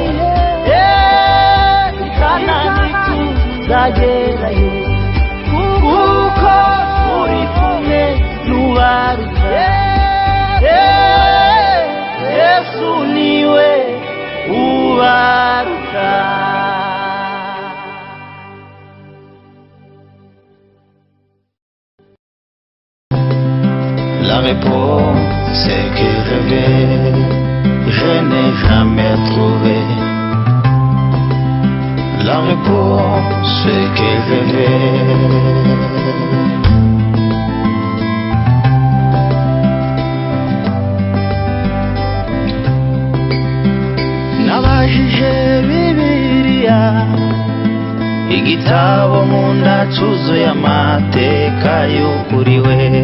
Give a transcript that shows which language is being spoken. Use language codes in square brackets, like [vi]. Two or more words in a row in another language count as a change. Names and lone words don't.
[rw] ikanani tuzagerayo kuko uri kumwe n'ubaruta Yesu niwe ubaruta [fr] La réponse est que je n'ai jamais trouvé. La réponse est que je vais. [rw] Nabajije Bibiliya, igitabo nkunda cyuzuye amateka y'ukuriwe.